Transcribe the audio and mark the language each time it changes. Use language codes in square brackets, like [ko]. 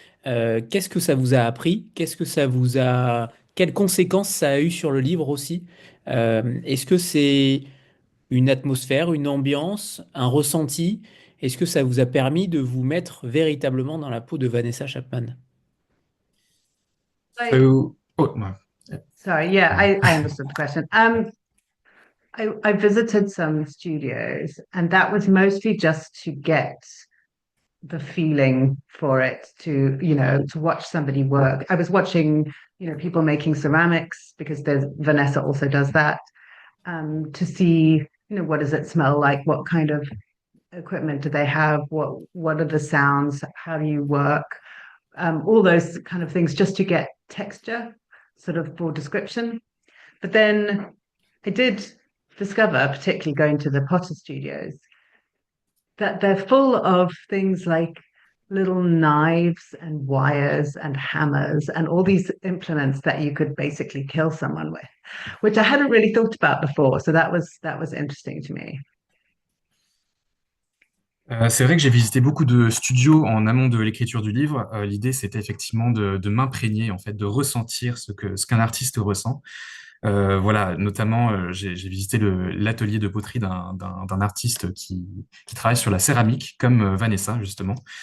[fr] Qu'est-ce que ça vous a appris? Qu'est-ce que ça vous a... Quelles conséquences ça a eu sur le livre aussi? Est-ce que c'est une atmosphère, une ambiance, un ressenti? Est-ce que ça vous a permis de vous mettre véritablement dans la peau de Vanessa Chapman? [en] I, [fr] Ouais. [en] sorry, yeah, [fr] Pardon. [en] I understood the question. I visited some studios, and that was mostly just to get the feeling for it, to watch somebody work. I was watching, people making ceramics because there's Vanessa also does that, to see, what does it smell like? What kind of equipment do they have? What are the sounds? How do you work? All those kind of things just to get texture, sort of for description. But then I did discover, particularly going to the Potter Studios, that they're full of things like little knives and wires and hammers and all these implements that you could basically kill someone with, which I hadn't really thought about before. So that was interesting to me. [fr] C'est vrai que j'ai visité beaucoup de studios en amont de l'écriture du livre. L'idée, c'était effectivement de m'imprégner, en fait, de ressentir ce qu'un artiste ressent. Voilà, notamment, j'ai visité l'atelier de poterie d'un artiste qui travaille sur la céramique, comme Vanessa, justement.